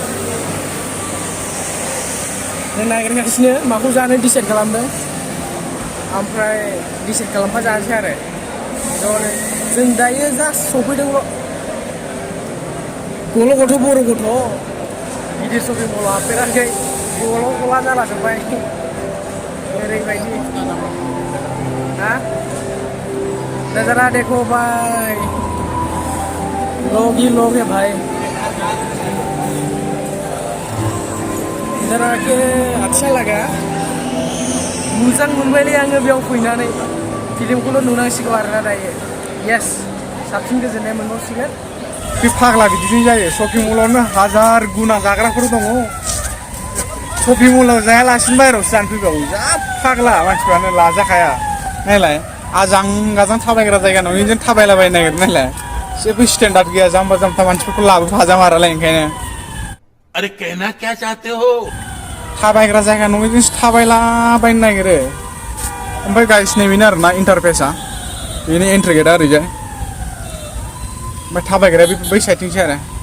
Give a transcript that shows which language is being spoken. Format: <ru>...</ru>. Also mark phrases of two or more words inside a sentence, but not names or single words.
<brx>जों नागिरगासिनो माखौ जानो डिसाइड खालामदों ओमफ्राय डिसाइड खालामफा जानोसै आरो जों दायो जास्ट सफैदोंल' गल' गथ' बर' गथ' गिदिर शपिं मलाव हाबफेराखै गला जाला जोब्बाय ओरैबायदि</brx> <hi>नजारा देखो भाई लोग ही लोग है भाई नजारा के अच्छा लगा</hi> <brx>मोजां मोनबायलै आङो बेयाव फैनानै फिल्मखौल' नुनांसिगौ आरोना दायो येस साबसिन गोजोननाय मोनबावसिगोन बे फाग्ला बिदिनो जायो शपिं मलावनो हाजार गुना जाग्राफोर दङ शपिं मलाव जायालासिनो बाहेरायावसो जानो फैबावो जा फाग्ला मानसिफ्रानो लाजाखाया नायलाय आजां गाजां थाबायग्रा जायगा नङि जों थाबायलाबायनो नागिरो नायलाय जेबो स्टेन्डार्ड गैया जाम्बा जाम्था मानसिफोरखौ लाबोफाजामारालाय ओंखायनो</brx> <hi>अरे कहना क्या चाहते हो</hi> <brx>थाबायग्रा जायगा नङि जोंसो थाबायलाबायनो नागिरो ओमफ्राय गाइस नैबेनो आरोना इन्टारफेसा बेनो एन्ट्रि गेटआ ओरैजाय ओमफ्राय थाबायग्राया बै साइडथिंसो आरो</brx>